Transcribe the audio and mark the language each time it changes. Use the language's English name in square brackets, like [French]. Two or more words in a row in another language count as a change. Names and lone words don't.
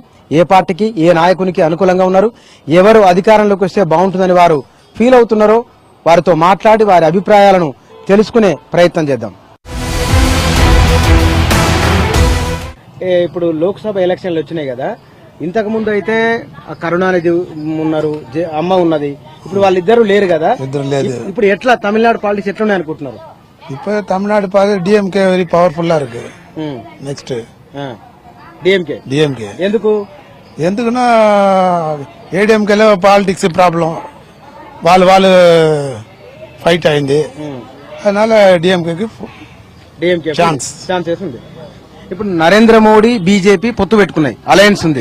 [Telugu] ఏ పార్టీకి, ఏ నాయకునికి అనుకూలంగా ఉన్నారు, ఎవరు అధికారంలోకి వస్తే బాగుంటుందని వారు ఫీల్ అవుతున్నారో వారితో మాట్లాడి వారి అభిప్రాయాలను తెలుసుకునే ప్రయత్నం చేద్దాం. ఇప్పుడు లోక్సభ ఎలక్షన్లు వచ్చినాయి కదా, ఇంతకు ముందు అయితే కరుణానిధి ఉన్నారు, అమ్మ ఉన్నది, ఇప్పుడు వాళ్ళిద్దరు లేరు కదా. ఇప్పుడు ఎట్లా తమిళనాడు పాలిటిక్స్ ఎట్లున్నాయి అనుకుంటున్నారు? [Tamil] இப்போ தமிழ்நாடு பார்க்க டிஎம்கே [English] very powerfulla [Tamil] இருக்கு. நெக்ஸ்ட் டிஎம்கே [Telugu] ఎందుకు ఎందుకుன்னா ఏడీఎంకేలో పాలిటిక్స్ ప్రాబ్లం, వాళ్ళు ఫైట్ అయింది, அதனால డిఎంకేకి ఛాన్స్ ఉంది. ఇప్పుడు నరేంద్ర మోడీ బీజేపీ పొత్తు పెట్టుకున్నాయి, అలయన్స్ ఉంది.